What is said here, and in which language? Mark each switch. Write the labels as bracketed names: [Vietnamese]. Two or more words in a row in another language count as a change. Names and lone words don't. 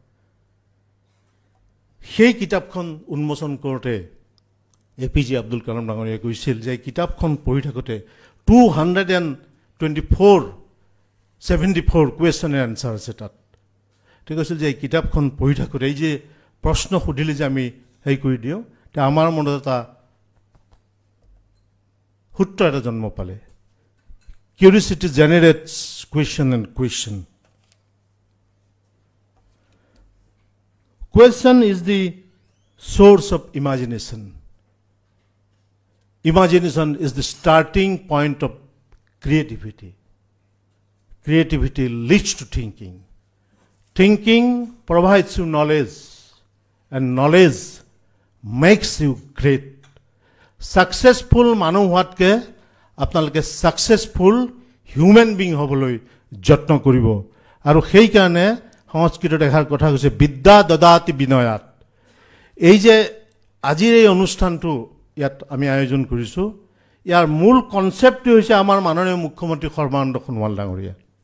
[Assamese] সেই কিতাপখন উন্মোচন কৰোঁতে APJ আব্দুল কালাম ডাঙৰীয়াই কৈছিল যে এই কিতাপখন পঢ়ি থাকোঁতে 274 [English] question and answer [Assamese] আছে তাত। তেওঁ কৈছিল যে এই কিতাপখন পঢ়ি থাকোঁতে এই যে প্ৰশ্ন সুধিলে যে আমি হেৰি কৰি দিওঁ, তেতিয়া আমাৰ মনত এটা সূত্ৰ এটা জন্ম পালে, [English] curiosity generates question and question. Question is the source of imagination. Imagination is the starting point of creativity. Creativity leads to thinking. Thinking provides you knowledge, and knowledge makes you great. [Assamese] Successful মানুহ হোৱাতকে আপোনালোকে [English] successful human being [Assamese] হ'বলৈ যত্ন কৰিব। আৰু সেইকাৰণে সংস্কৃতত এষাৰ কথা কৈছে, [Sanskrit] বিদ্যা দদাতি বিনয়াত। [Assamese] এই যে আজিৰ এই অনুষ্ঠানটো ইয়াত আমি আয়োজন কৰিছোঁ, ইয়াৰ মূল কনচেপ্টটো হৈছে আমাৰ মাননীয় মুখ্যমন্ত্ৰী সৰ্বানন্দ সোণোৱাল ডাঙৰীয়া।